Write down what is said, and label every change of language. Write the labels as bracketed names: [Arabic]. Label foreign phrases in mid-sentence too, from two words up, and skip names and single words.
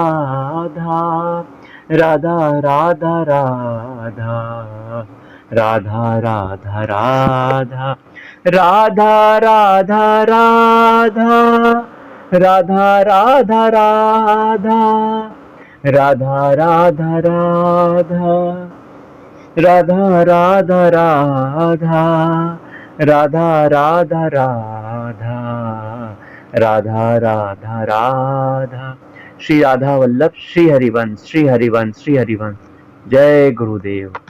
[Hindi] राधा, राधा राधा राधा, राधा राधा राधा, राधा राधा राधा, राधा राधा राधा, राधा राधा राधा, राधा राधा राधा, राधा राधा राधा, राधा राधा राधा। श्री राधा वल्लभ श्री हरिवंश, श्री हरिवंश, श्री हरिवंश। जय गुरुदेव।